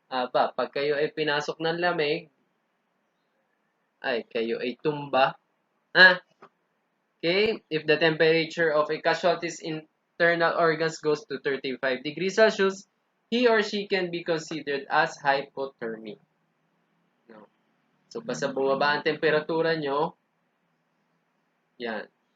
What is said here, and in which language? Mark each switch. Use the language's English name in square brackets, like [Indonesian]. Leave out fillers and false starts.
[Filipino] Pag kayo ay pinasok ng lamig, ay kayo ay tumba. Okay? [English] If the temperature of a casualty's internal organs goes to 35 degrees Celsius, he or she can be considered as hypothermic. No. [Filipino] So, basta bumaba ang temperatura nyo, yan.